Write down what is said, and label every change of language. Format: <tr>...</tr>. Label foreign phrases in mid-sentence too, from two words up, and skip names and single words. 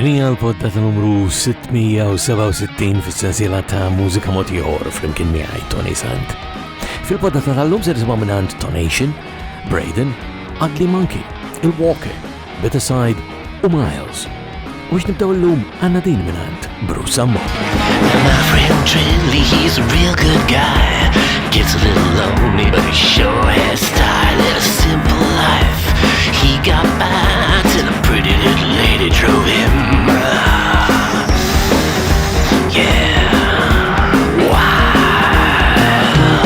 <mt>l-poddata numru 667 fis-sensiela ta' Mużika Mod Ieħor flimkien miegħi Toni Sant. Fil-poddata tal-lum se nisimgħu minn Tonation, Braden, Ugly Monkey, Il-Walker, Better Side u Miles. U biex nibdew l-lum għandna din minn Mużika Mod.</mt> <en>My friend Trilly, he's a real good guy. Gets a little lonely, but he sure has style and a simple life. He got by till a pretty little lady drove him. Yeah, wild.</en>